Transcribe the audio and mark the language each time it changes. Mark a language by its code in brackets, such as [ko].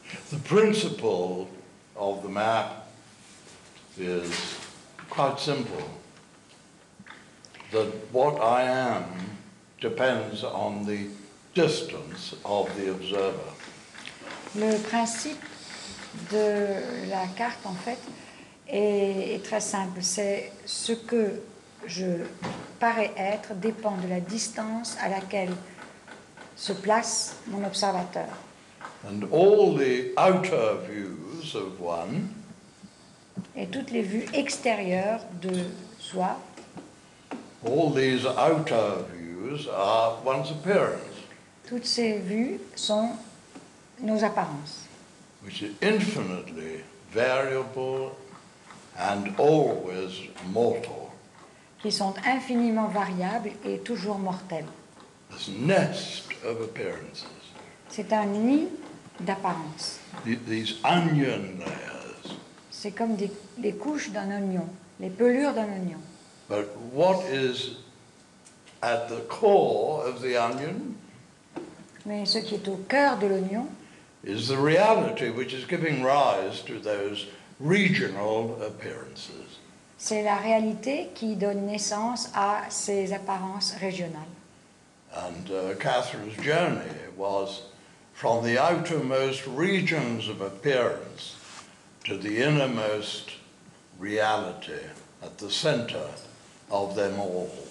[en] The principle of the map is quite simple, that what I am depends on the distance of the observer. [fr] Le principe de la carte, en fait, est très simple. C'est ce que je parais être dépend de la distance à laquelle se place mon observateur. [en] And all the outer views of one [fr] Et toutes les vues extérieures de soi, [en] all these outer views are one's appearance, [fr] toutes ces vues sont nos apparences, [en] which is infinitely variable and always mortal. [fr] qui sont infiniment variables et toujours mortelles. [en] This nest of appearances, [fr] C'est un nid d'apparences. [en] these onion layers. [fr] C'est comme les couches d'un oignon, les pelures d'un oignon. [en] But what is at the core of the onion [fr] Mais ce qui est au cœur de l'oignon, [en] is the reality which is giving rise to those regional appearances. [fr] c'est la réalité qui donne naissance à ces apparences régionales. [en] And Catherine's journey was from the outermost regions of appearance to the innermost reality at the center of them all.